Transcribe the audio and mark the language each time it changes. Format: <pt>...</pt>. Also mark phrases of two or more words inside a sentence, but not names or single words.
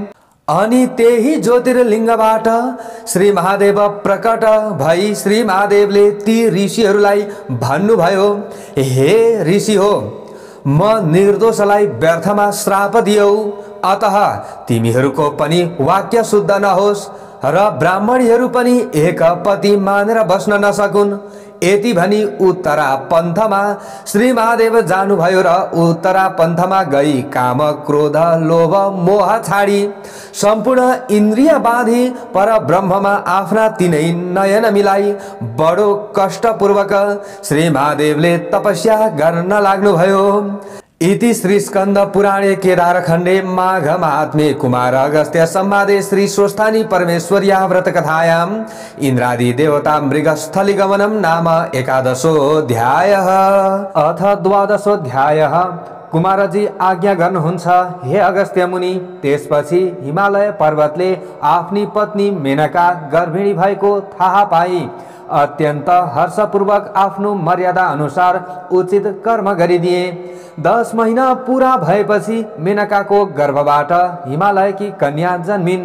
<ne>अनि त्यही ज्योतिर्लिङ्गबाट श्री महादेव प्रकट भई श्री महादेवले ती ऋषिहरूलाई भन्नुभयो, हे ऋषि हो, म निर्दोषलाई व्यर्थमा श्राप दियौ, अतः तिमीहरूको पनि वाक्य शुद्ध नहोस् र ब्राह्मणीहरू पनि एक पति मानेर बस्न नसकुन्। यति भनी उत्तरा पन्थमा श्री महादेव जानुभयो र उत्तरा पन्थमा गई काम, क्रोध, लोभ, मोह छाडी सम्पूर्ण इन्द्रिय बाँधी पर ब्रह्ममा आफ्ना तीनै नयन मिलाई बडो कष्टपूर्वक श्री महादेवले तपस्या गर्न लाग्नुभयो।</ne> <sa>इति श्री स्कंद पुराणे केदारखण्डे माघ महात्म्ये कुमार अगस्त्य संवादे श्री स्वस्थानी परमेश्वर्या व्रत कथायाम् इंद्रादि देवता मृगस्थली गमनम नाम एकादशोऽध्यायः। अथ द्वादशोऽध्यायः।</sa> <ne>कुमारजी आज्ञा गर्नुहुन्छ, हे अगस्त्य मुनि। त्यसपछि हिमालय पर्वतले आफ्नी पत्नी मेनका गर्भिणी भएको थाहा पाई अत्यन्त हर्षपूर्वक आफ्नो मर्यादा अनुसार उचित कर्म गरिदिए। 10 महिना पूरा भएपछि मेनकाको गर्भबाट हिमालयकी कन्या जन्मिन्।</ne>